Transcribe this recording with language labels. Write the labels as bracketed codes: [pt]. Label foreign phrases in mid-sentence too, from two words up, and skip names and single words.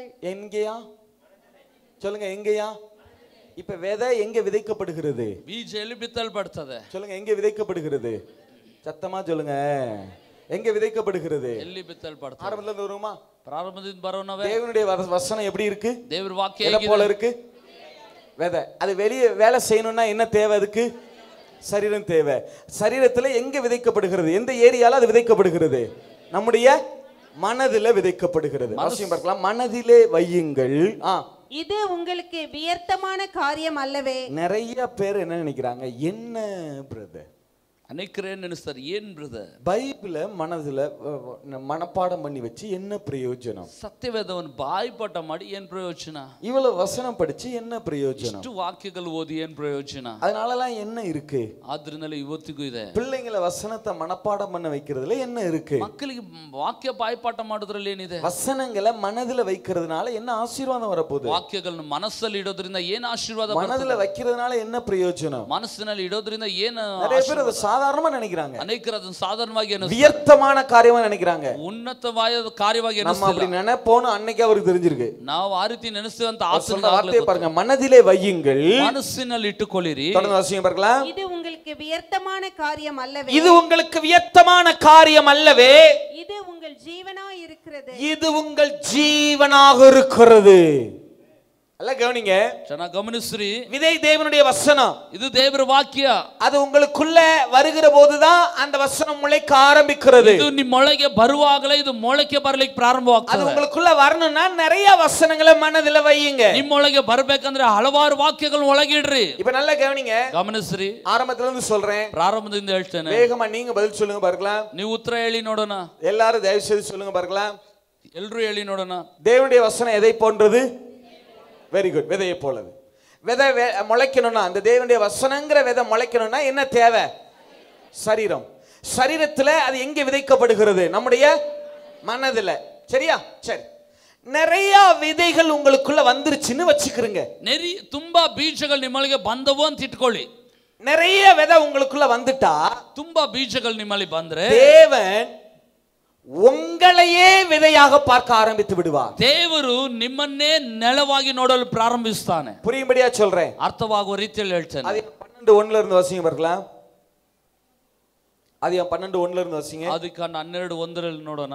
[ta] எங்கேயா சொல்லுங்க, எங்கேயா? இப்ப விதை எங்க விதைக்கப்படுகிறது? [kn] ಬೀಜ ಎಲ್ಲಿ ಬಿತ್ತಲ್ಪಡ್ತದೆ? [ta] சொல்லுங்க, எங்க விதைக்கப்படுகிறது? சத்தமா சொல்லுங்க, எங்க விதைக்கப்படுகிறது? [kn] ಎಲ್ಲಿ ಬಿತ್ತಲ್ಪಡ್ತದೆ? [ta] ஆரம்பத்துல இருந்து வருமா? [kn] ಪ್ರಾರಂಭದಿಂದ ಬರೋಣವೇ? [ta] தேவனுடைய வசனம் எப்படி இருக்கு? [kn] ದೇವರ ವಾಕ್ಯ [ta] எதை போல இருக்கு? விதை. அது வெளியே வேலை செய்யணும்னா என்ன தேவை? அதுக்கு சரீரம் தேவை. சரீரத்துல எங்க விதைக்கப்படுகிறது? எந்த ஏரியால அது விதைக்கப்படுகிறது? நம்முடைய மனதில விதைக்கப்படுகிறது. அவசியம் பார்க்கலாம். மனதிலே வையுங்கள். இது உங்களுக்கு வியர்த்தமான காரியம் அல்லவே? நிறைய பேர் என்ன நினைக்கிறாங்க, என்ன பிரதர், [kn] ಅನೇಕರು ಏನ್ ನೆನೆಸ್ತಾರೆ, ಏನ್ ಬ್ರದರ್ [ta] பைபிள மனதுல மனப்பாடம் பண்ணி வச்சு என்ன பிரயோஜனம்? [kn] ಸತ್ಯವೇದವನ್ನು ಬಾಯಿಪಾಠ ಮಾಡಿ ಏನ್ ಪ್ರಯೋಜನ? [ta] இவ்வளவு வசனம் படிச்சு என்ன பிரயோஜனம்? [kn] ಇಷ್ಟು ವಾಕ್ಯಗಳು ಓದಿ ಏನ್ ಪ್ರಯೋಜನ? [ta] அதனாலலாம் என்ன இருக்கு? [kn] ಆದ್ರಿಂದಲೇ ಇವತ್ತಿಗೂ ಇದೆ. [ta] பிள்ளைங்களை வசனத்தை மனப்பாடம் பண்ண வைக்கிறதுல என்ன இருக்கு? [kn] ಮಕ್ಕಳಿಗೆ ವಾಕ್ಯ ಬಾಯಿಪಾಠ ಮಾಡೋದ್ರಲ್ಲಿ ಏನಿದೆ? [ta] வசனங்களை மனதுல வைக்கிறதுனால என்ன ஆசீர்வாதம் வரப்போகுது? [kn] ವಾಕ್ಯಗಳನ್ನು ಮನಸ್ಸಲ್ಲಿ ಇಡೋದ್ರಿಂದ ಏನ್ ಆಶೀರ್ವಾದ? [ta] மனதுல வைக்கிறதுனால என்ன பிரயோஜனம்? [kn] ಮನಸ್ಸಿನಲ್ಲಿ ಇಡೋದ್ರಿಂದ ಏನು? [ta] நிறைய பேர் அதை சாதாரணமா நினைக்கிறாங்க. [kn] ಅನೇಕರು ಅದನ್ನು ಸಾಧಾರಣವಾಗಿ [ta] வியர்த்தமான காரியமா நினைக்கிறாங்க. [kn] ಉನ್ನತವಾದ ಕಾರ್ಯವಾಗಿ [ta] நம்ம அப்படி நினைப்போன்னு அன்னைக்கு அவருக்கு தெரிஞ்சிருக்கு. [kn] ನಾವು ಆ ರೀತಿ ನೆನೆಸ್ತೇವೆ ಅಂತ [ta] சொன்ன வார்த்தையை பாருங்க, மனதிலே வையுங்கள். [kn] ಮನಸ್ಸಿನಲ್ಲಿ ಇಟ್ಟುಕೊಳ್ಳಿರಿ. [ta] தொடர்ந்து வாசிங்க பார்க்கலாம். இது உங்களுக்கு வியர்த்தமான காரியம் அல்லவே? இது உங்களுக்கு வியர்த்தமான காரியம் அல்லவே? இது உங்கள் ஜீவனாய் இருக்கிறது. இது உங்கள் ஜீவனாக இருக்கிறது. அல்ல கவனிங்க, [kn] ಚೆನ್ನಾಗಿ ಗಮನಿಸ್ರಿ. [ta] விதை தேவனுடைய வசனம். [kn] ಇದು ದೇವರ ವಾಕ್ಯ. [ta] அது உங்களுக்குள்ள வருகிற போதுதான் அந்த வசனம் முளைக்க ஆரம்பிக்கிறது. [kn] ಇದು ನಿಮ್ಮೊಳಗೆ ಬರುವಾಗಲೇ ಇದು ಮೊಳಕೆ ಬರಲಿಕ್ಕೆ ಪ್ರಾರಂಭವಾಗ್ತದೆ. [ta] அது உங்களுக்குள்ள வரணும்னா நிறைய வசனங்களை மனதில வையுங்க. [kn] ನಿಮ್ಮೊಳಗೆ ಬರಬೇಕಂದ್ರೆ ಹಲವಾರು ವಾಕ್ಯಗಳನ್ನು ಒಳಗಿಡ್ರಿ. [ta] இப்ப நல்லா கவனிங்க, [kn] ಗಮನಿಸ್ರಿ. [ta] ஆரம்பத்துல இருந்து சொல்றேன், [kn] ಪ್ರಾರಂಭದಿಂದ ಹೇಳ್ತೇನೆ. [ta] வேகமா நீங்க பதில் சொல்லுங்க பார்க்கலாம். [kn] ನೀವು ಉತ್ತರ ಹೇಳಿ ನೋಡೋಣ. [ta] எல்லாரும் தயவு செய்து சொல்லுங்க பார்க்கலாம். [kn] ಎಲ್ಲರೂ ಹೇಳಿ ನೋಡೋಣ. [ta] தேவனுடைய வசனம் எதை போன்றது? [en] very good. [ta] விதையை போலது. விதை முளைக்கணும்னா, அந்த தேவனுடைய வசனங்கிற விதை முளைக்கணும்னா என்ன தேவை? சரீரம். சரீரத்துல அது எங்க விதைக்கப்படுகிறது? நம்முடைய மனதுல. சரியா? சரி. நிறைய விதைகள் உங்களுக்குள்ள வந்துருச்சுன்னு வச்சுக்கிறீங்க. [kn] ತುಂಬಾ ಬೀಜಗಳು ನಿಮ್ಮೊಳಗೆ ಬಂದವು ಅಂತ ಇಟ್ಕೊಳ್ಳಿ. [ta] நிறைய விதை உங்களுக்குள்ள வந்துட்டா, [kn] ತುಂಬಾ ಬೀಜಗಳು ನಿಮ್ಮಲ್ಲಿ ಬಂದ್ರೆ [ta] தேவன் உங்களையே விதையாக பார்க்க ஆரம்பித்து விடுவார். [kn] ದೇವರು ನಿಮ್ಮನ್ನೇ ನೆಲವಾಗಿ ನೋಡಲು ಪ್ರಾರಂಭಿಸ್ತಾನೆ. [ta] புரியும்படியா சொல்றேன், [kn] ಅರ್ಥವಾಗುವ ರೀತಿಯಲ್ಲಿ ಹೇಳ್ತೇನೆ. [ta] அது 12:1 இருந்து வாசிங்க பார்க்கலாம். அது 12:1 இருந்து வாசிங்க. [kn] ಆದಿಕಾಂಡ 12:1 ನೋಡೋಣ.